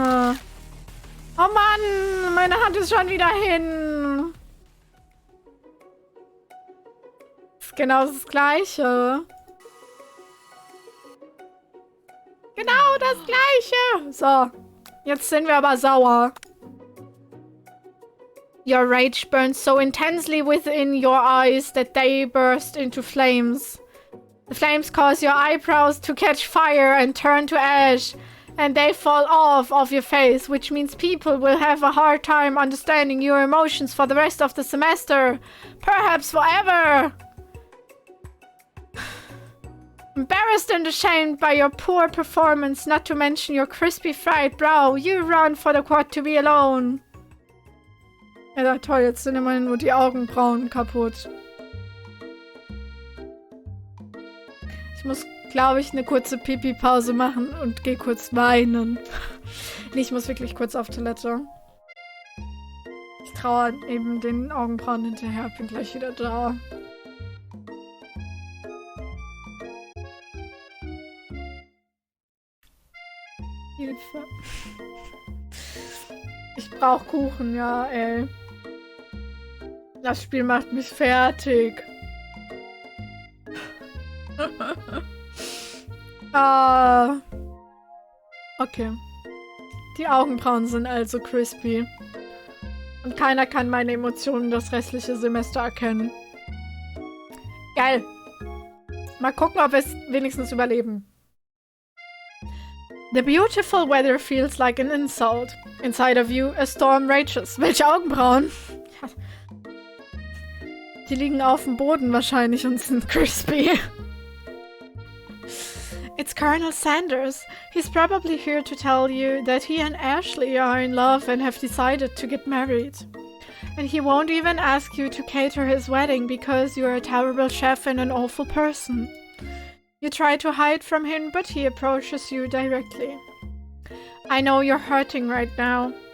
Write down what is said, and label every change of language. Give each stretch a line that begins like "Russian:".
German: Oh Mann, meine Hand ist schon wieder hin. Das ist genau das Gleiche. Genau das Gleiche. So, jetzt sind wir aber sauer.
English: Your rage burns so intensely within your eyes that they burst into flames. The flames cause your eyebrows to catch fire and turn to ash. And they fall off of your face, which means people will have a hard time understanding your emotions for the rest of the semester. Perhaps forever. Embarrassed and ashamed by your poor performance, not to mention your crispy fried brow, you run for the quad to be alone.
German: Ja, toll, jetzt sind immerhin nur die Augenbrauen kaputt. Ich muss, glaube ich, eine kurze Pipi-Pause machen und gehe kurz weinen. Nee, ich muss wirklich kurz auf Toilette. Ich trauere eben den Augenbrauen hinterher. Bin gleich wieder da. Hilfe. Ich brauche Kuchen, ja, ey. Das Spiel macht mich fertig. Okay. Die Augenbrauen sind also crispy. Und keiner kann meine Emotionen das restliche Semester erkennen. Geil. Mal gucken, ob wir es wenigstens überleben.
English: The beautiful weather feels like an insult. Inside of you, a storm rages.
German: Welche Augenbrauen? Die liegen auf dem Boden wahrscheinlich und sind crispy.
English: It's Colonel Sanders. He's probably here to tell you that he and Ashley are in love and have decided to get married. And he won't even ask you to cater his wedding because you're a terrible chef and an awful person. You try to hide from him, but he approaches you directly. I know you're hurting right now.